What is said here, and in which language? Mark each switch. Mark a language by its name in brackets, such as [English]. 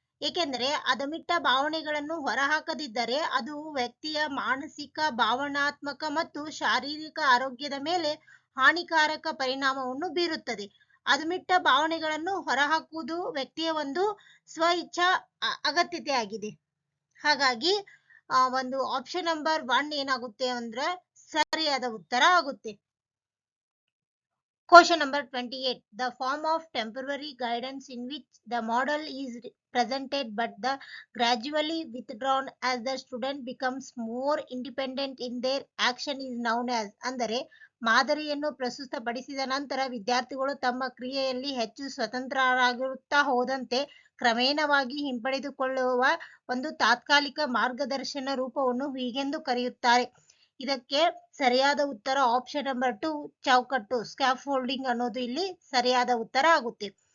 [Kannada] ಏಕೆಂದರೆ ಅದುಮಿಟ್ಟ ಭಾವನೆಗಳನ್ನು ಹೊರಹಾಕದಿದ್ದರೆ ಅದು ವ್ಯಕ್ತಿಯ ಮಾನಸಿಕ, ಭಾವನಾತ್ಮಕ ಮತ್ತು ಶಾರೀರಿಕ ಆರೋಗ್ಯದ ಮೇಲೆ ಹಾನಿಕಾರಕ ಪರಿಣಾಮವನ್ನು ಬೀರುತ್ತದೆ. ಅದುಮಿಟ್ಟ ಭಾವನೆಗಳನ್ನು ಹೊರಹಾಕುವುದು ವ್ಯಕ್ತಿಯ ಒಂದು ಸ್ವ ಇಚ್ಛಾ ಅಗತ್ಯತೆ ಆಗಿದೆ. ಹಾಗಾಗಿ ಒಂದು ಆಪ್ಷನ್ ನಂಬರ್ 1 ಏನಾಗುತ್ತೆ ಅಂದ್ರೆ ಸರಿಯಾದ ಉತ್ತರ ಆಗುತ್ತೆ. [English] Question number 28. The form of temporary guidance in which the model is presented but the gradually withdrawn as the student becomes more independent in their action is known as. [Kannada] ಅಂದರೆ ಮಾದರಿಯನ್ನು ಪ್ರಸ್ತುತಪಡಿಸಿದ ನಂತರ ವಿದ್ಯಾರ್ಥಿಗಳು ತಮ್ಮ ಕ್ರಿಯೆಯಲ್ಲಿ ಹೆಚ್ಚು ಸ್ವತಂತ್ರರಾಗಿರುತ್ತಾ ಹೋದಂತೆ ಕ್ರಮೇಣವಾಗಿ ಹಿಂಪಡೆದುಕೊಳ್ಳುವ ಒಂದು ತಾತ್ಕಾಲಿಕ ಮಾರ್ಗದರ್ಶನ ರೂಪವನ್ನು ಹೀಗೆಂದು ಕರೆಯುತ್ತಾರೆ. ಇದಕ್ಕೆ ಸರಿಯಾದ ಉತ್ತರ ಆಪ್ಷನ್ ನಂಬರ್ 2 ಚೌಕಟ್ಟು ಸ್ಕ್ಯಾಫೋಲ್ಡಿಂಗ್ ಅನ್ನೋದು ಇಲ್ಲಿ ಸರಿಯಾದ ಉತ್ತರ ಆಗುತ್ತೆ.